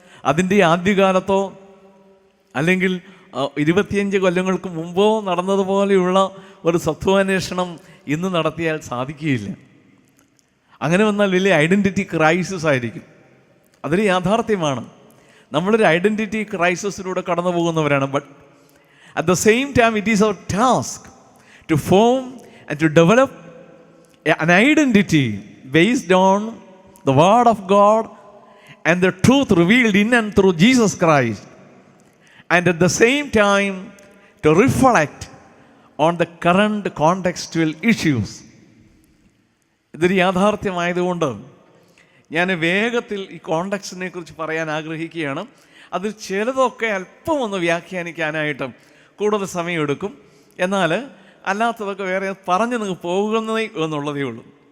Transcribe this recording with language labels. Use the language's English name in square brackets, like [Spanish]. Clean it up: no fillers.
[Malayalam] അതിൻ്റെ ആദ്യകാലത്തോ അല്ലെങ്കിൽ 25 കൊല്ലങ്ങൾക്ക് മുമ്പോ നടന്നതുപോലെയുള്ള ഒരു സ്വത്വാന്വേഷണം ഇന്ന് നടത്തിയാൽ സാധിക്കുകയില്ല. അങ്ങനെ വന്നാൽ വലിയ ഐഡൻറ്റിറ്റി ക്രൈസിസ് ആയിരിക്കും. അതൊരു യാഥാർത്ഥ്യമാണ്. നമ്മളൊരു ഐഡൻറ്റിറ്റി ക്രൈസിസിലൂടെ കടന്നു പോകുന്നവരാണ്. [English] But at the same time it is our task to form and to develop an identity based on the word of God and the truth revealed in and through Jesus Christ, and at the same time to reflect on the current contextual issues. [Malayalam] ഇതൊരു യാഥാർത്ഥ്യമായതുകൊണ്ട് ഞാൻ വേഗത്തിൽ ഈ കോണ്ടെക്സ്റ്റിനെ കുറിച്ച് പറയാൻ ആഗ്രഹിക്കുകയാണ്. അത് ചിലതൊക്കെ അല്പം ഒന്ന് വ്യാഖ്യാനിക്കാനായിട്ട് കൂടുതൽ സമയമെടുക്കും. എന്നാൽ അല്ലാത്തതൊക്കെ വേറെ പറഞ്ഞ് നിങ്ങൾക്ക് പോകുന്നതേ എന്നുള്ളതേ ഉള്ളൂ.